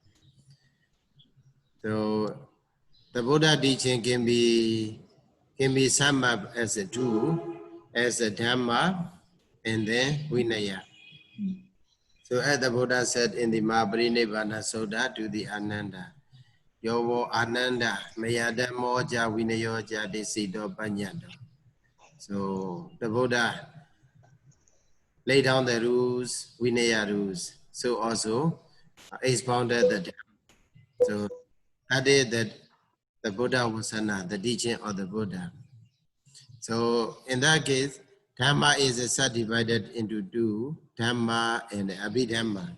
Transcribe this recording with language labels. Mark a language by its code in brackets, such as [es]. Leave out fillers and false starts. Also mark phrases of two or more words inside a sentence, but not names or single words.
[en] So the Buddha teaching can be summed up as a two, as a Dhamma and then Vinaya. So as the Buddha said in the Mahaparinibbana Sutta to the Ananda, [pi] Yovo Ananda, Mayadamo ja Vinayo ja Desido Panyado. [en] So the Buddha laid down the rules, Vinaya rules. So also expounded the Dhamma. So that is that the [pi] Buddha Vasana, [en] the teaching of the Buddha. So in that case, Dhamma is subdivided into two, Dhamma and Abhidhamma.